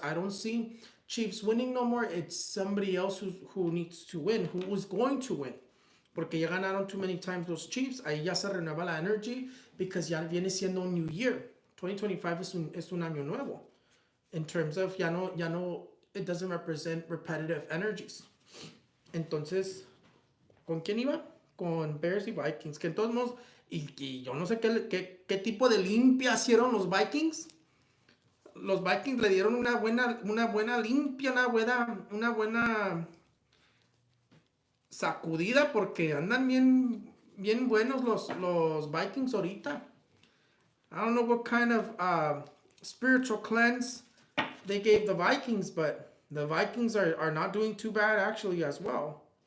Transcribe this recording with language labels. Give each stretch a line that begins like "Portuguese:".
English: I don't see Chiefs winning no more. It's somebody else who needs to win, who is going to win.
Spanish: Porque ya ganaron
English: too many times
Spanish: los Chiefs. Ahí ya se renueva la energy because ya viene siendo un
English: new year.
Spanish: 2025 es un año nuevo.
English: In terms of
Spanish: ya no,
English: it doesn't represent repetitive energies.
Spanish: Entonces, ¿con quién iba? Con Bears y Vikings, que en todos modos, y yo no sé qué tipo de limpia hicieron los Vikings. Los Vikings le dieron una buena limpia, una buena sacudida, porque andan bien buenos los Vikings ahorita.
English: I don't know what kind of spiritual cleanse they gave the Vikings, but the Vikings are not doing too bad actually as well.